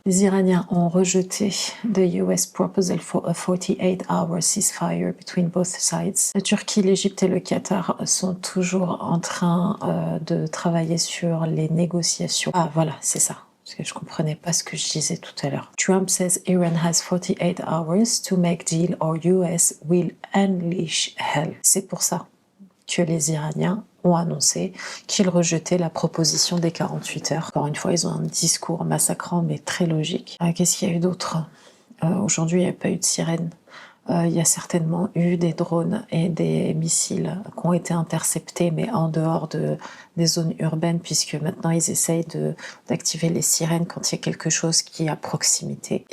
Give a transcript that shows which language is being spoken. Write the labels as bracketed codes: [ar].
[fr] Les Iraniens ont rejeté [en] the US proposal for a 48-hour ceasefire between both sides. [fr] La Turquie, l'Égypte et le Qatar sont toujours en train de travailler sur les négociations. Ah, voilà, c'est ça. Parce que je comprenais pas ce que je disais tout à l'heure. [en] Trump says Iran has 48 hours to make deal or US will unleash hell. [fr] C'est pour ça que les Iraniens ont annoncé qu'ils rejetaient la proposition des 48 heures. Encore une fois, ils ont un discours massacrant, mais très logique. Qu'est-ce qu'il y a eu d'autre? Aujourd'hui, il n'y a pas eu de sirène. Il y a certainement eu des drones et des missiles qui ont été interceptés, mais en dehors des zones urbaines, puisque maintenant, ils essayent d'activer les sirènes quand il y a quelque chose qui est à proximité.